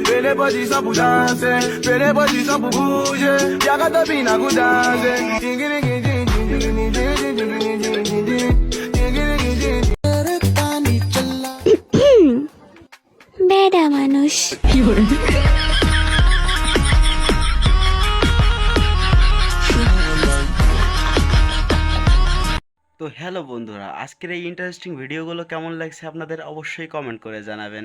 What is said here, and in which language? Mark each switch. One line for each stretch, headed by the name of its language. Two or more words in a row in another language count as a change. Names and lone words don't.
French: Fais les positions pour danser, fais les positions pour bouger. Y'a qu'à te bina pour danser.
Bangla: বেডা মানুষ। তো হ্যালো বন্ধুরা, আজকের এই ইন্টারেস্টিং ভিডিওগুলো কেমন লাগছে আপনাদের অবশ্যই কমেন্ট করে জানাবেন।